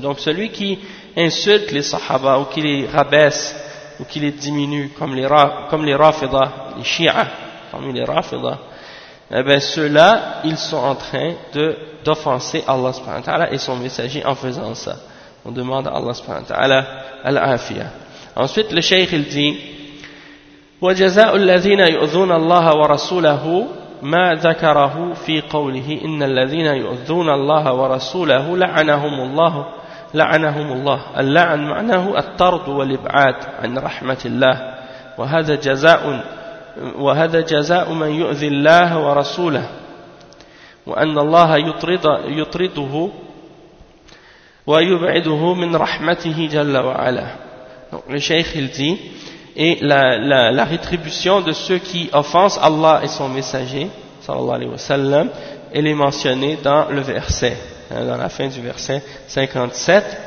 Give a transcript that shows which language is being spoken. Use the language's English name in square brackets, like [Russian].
[French] Donc celui qui insulte les sahaba ou qui les rabaisse ou qui les diminue comme les rafida, les shi'a, comme les rafida, eh bien ceux-là, ils sont en train d'offenser Allah subhanahu wa ta'ala et son messager en faisant ça. On demande à Allah subhanahu wa ta'ala al-afiyah. Ensuite, le cheikh il dit, [Arabic] وجزاء الذين يؤذون الله ورسوله ما ذكره في قوله إن الذين يؤذون الله ورسوله لعنهم الله لعنهم الله اللعن معناه الطرد والإبعاد عن رحمة الله وهذا جزاء وهذا جزاء من يؤذي الله ورسوله وأن الله يطرده ويبعده من رحمته جل وعلا. [French] Donc, le cheikh il dit, et la rétribution de ceux qui offensent Allah et son messager sallallahu alayhi wa sallam, elle est mentionnée dans le verset, dans la fin du verset 57.